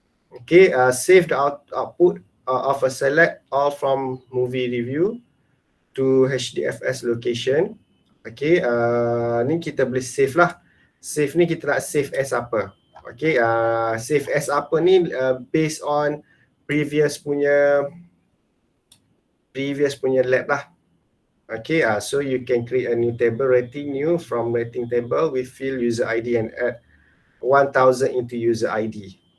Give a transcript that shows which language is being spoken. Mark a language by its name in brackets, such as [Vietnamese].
[English] Okay, save the output of a select all from movie review to HDFS location. [Malay] Okay, ni kita boleh save lah. Save ni kita nak save as apa? [English] Okay, save as [Malay] apa ni [English] based on previous [Malay] punya [English] lab lah. Okay, so you can create a new table, rating new from rating table with field user ID and add 1000 into user ID.